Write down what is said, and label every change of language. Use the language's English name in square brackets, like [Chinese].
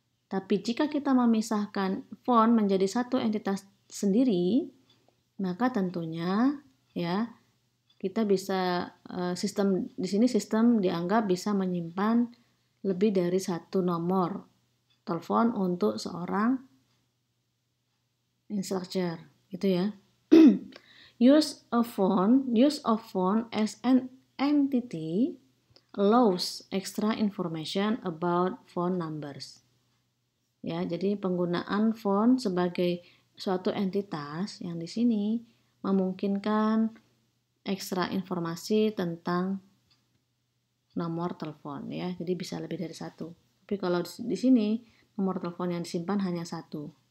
[Indonesian] Tapi jika kita memisahkan phone menjadi satu entitas sendiri, maka tentunya ya kita bisa sistem di sini sistem dianggap bisa menyimpan lebih dari satu nomor telepon untuk seorang instructor, gitu ya. [English] Use of phone as an entity allows extra information about phone numbers. [Indonesian] Ya, jadi penggunaan phone sebagai suatu entitas yang di sini memungkinkan ekstra informasi tentang nomor telepon ya. Jadi bisa lebih dari satu. Tapi kalau di sini nomor telepon yang disimpan hanya satu.